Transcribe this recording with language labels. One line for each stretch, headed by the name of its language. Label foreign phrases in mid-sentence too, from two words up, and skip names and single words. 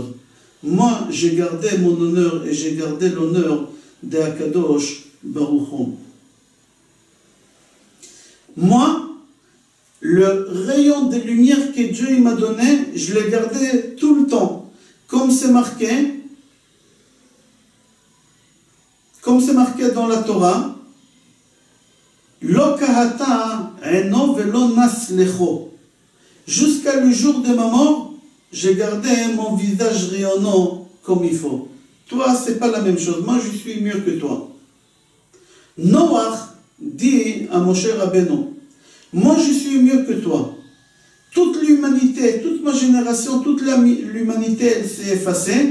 French: Moi, j'ai gardé mon honneur et j'ai gardé l'honneur de
Hebrew: הקדוש ברוך הוא.
French: Moi, le rayon de lumière que Dieu m'a donné, je l'ai gardé tout le temps. Comme c'est marqué dans la Torah,
Hebrew: לא כהתה עינו ולא נס לחה.
French: Jusqu'à le jour de ma mort, j'ai gardé mon visage rayonnant comme il faut. Toi, c'est pas la même chose. Moi, je suis mieux que toi. Noach dit à Moshe Rabbeinu, moi, je suis mieux que toi. Toute l'humanité, toute ma génération, toute l'humanité, elle s'est effacée.